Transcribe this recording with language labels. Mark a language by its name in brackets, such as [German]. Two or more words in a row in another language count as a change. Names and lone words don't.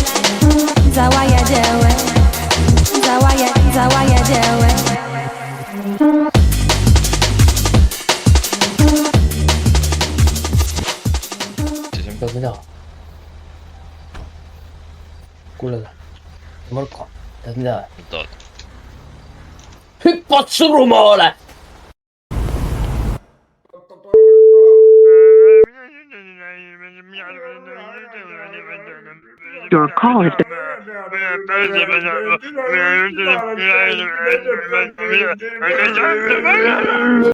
[English] Is that why you do it? Is that why you do it? [Estonian] Pead mida? Kuule, Marko, tead mida? Hüppad surumaale! [English] Your call has been